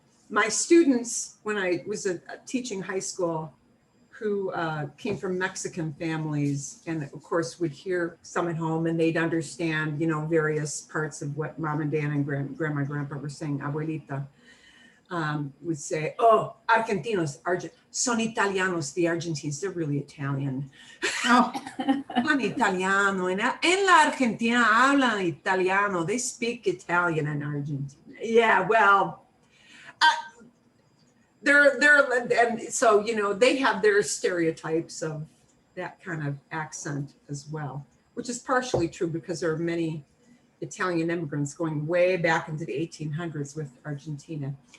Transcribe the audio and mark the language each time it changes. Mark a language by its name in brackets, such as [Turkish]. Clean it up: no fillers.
[English] My students, when I was teaching high school, who came from Mexican families, and of course would hear some at home, and they'd understand, you know, various parts of what mom and dad and grandma and grandpa were saying. Abuelita would say, oh, [Spanish] Argentinos, son Italianos, [English] the Argentines, they're really Italian. [Spanish] Oh. Hablan italiano. En la Argentina hablan italiano. [English] They speak Italian in Argentina. Yeah, well, and so, you know, they have their stereotypes of that kind of accent as well, which is partially true because there are many Italian immigrants going way back into the 1800s with Argentina.